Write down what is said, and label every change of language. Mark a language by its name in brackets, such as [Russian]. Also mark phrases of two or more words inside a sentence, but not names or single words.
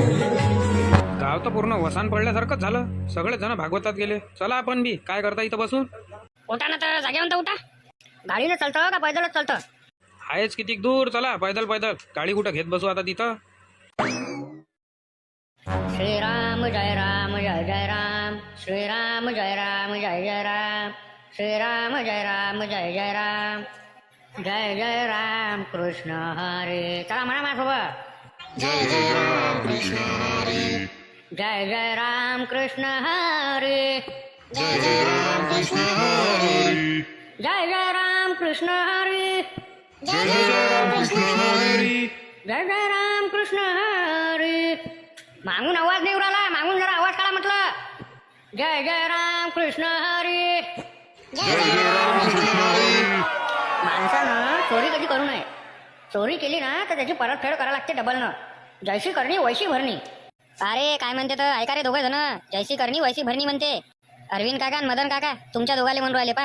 [Marathi] गाव तर पूर्ण वसान पडल्यासारखंच झालं सगळे जण भागवतात गेले चला आपण बी काय करता इथं बसून उठा ना तर जागेवंत उठा गाडीनं चालतं का पैदलच चालतं आहेच किती दूर चला पैदल गाडी कुठं घेत बसू आता तिथं श्रीराम जय राम जय जय राम श्रीराम जय राम जय जय राम श्रीराम जय राम जय जय राम जय जय राम कृष्ण हरे चला म्हणा माझ्यासोबत जय जय राम कृष्ण हरे जय जय राम कृष्ण हरे जय जय राम कृष्ण हरे जय जय राम कृष्ण हरे जय जय राम कृष्ण हरे जय जय राम कृष्ण हरी. मागून आवाज नाही उराला, मागून जरा आवाज काढा म्हटलं. जय जय राम कृष्ण हरी. माणसानं चोरी कधी करू नये. चोरी केली ना तर त्याची परतफेड करायला लागते डबलनं. [Hindi] जैशी करणी वैशी भरणी. [Marathi] अरे काय म्हणते तर ऐका रे दोघे जण. [Hindi] जैसी करणी वैसी भरणी [Marathi] म्हणते. अरविंद काका आणि मदन काका तुमच्या दोघाले म्हणून राहिले पा.